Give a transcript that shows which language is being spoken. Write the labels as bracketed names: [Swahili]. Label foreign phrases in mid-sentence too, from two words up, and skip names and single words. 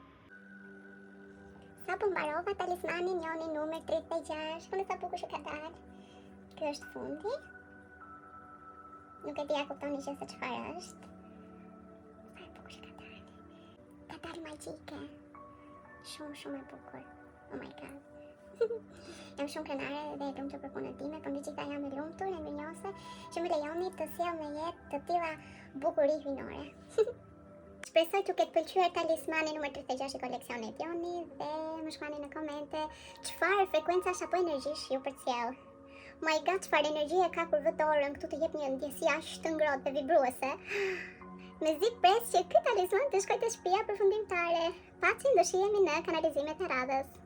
[Albanian] Sa po mbarova talismanin joni numër 36, unë sa bukur që ka dalë. Ky është fundi. Nuk e dia kuptoni që se çfarë është. Sa e bukur që ka dalë. Ka dalë magjike. Shumë e bukur. [English] Oh my god. [Albanian] Jam shumë krenare dhe e lumtur për punën time, por gjitha jam e lumtur e mirënjohëse që më lejoni të sjell në jetë të tilla bukuri hyjnore. Shpresoj t'ju ketë pëlqyer talismani numër 36 i koleksionit joni dhe më shkruani në komente çfarë frekuencash apo energjish ju përcjell. [English] My god, [Albanian] çfarë energjie ka kur vë dorën këtu të jep një ndjesi aq të ngrohtë dhe vibruese. Mezi pres që ky talisman të shkojë te shtëpia përfundimtare. Paçi do shihemi në kanalizimet e radhës.